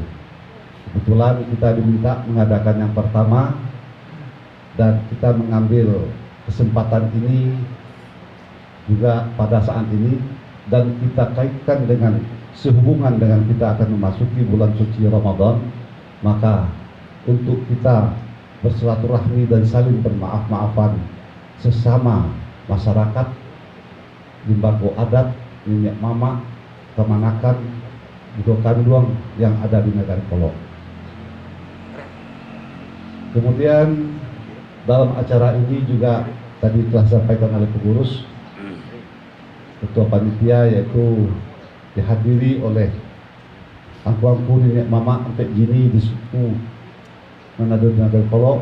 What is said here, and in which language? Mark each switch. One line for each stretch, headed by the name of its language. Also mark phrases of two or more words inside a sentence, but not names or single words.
Indonesian: Kebetulan kita diminta mengadakan yang pertama, dan kita mengambil kesempatan ini juga pada saat ini, dan kita kaitkan dengan sehubungan dengan kita akan memasuki bulan suci Ramadan. Maka untuk kita bersilaturahmi dan saling bermaaf-maafan sesama masyarakat limbago adat, nenek mama, kemanakan, Budo Kanduang yang ada di Negara Kolok. Kemudian dalam acara ini juga tadi telah disampaikan oleh pengurus, ketua panitia, yaitu dihadiri oleh angku-angku nenek mama sampai gini di suku Manado Negara Kolok.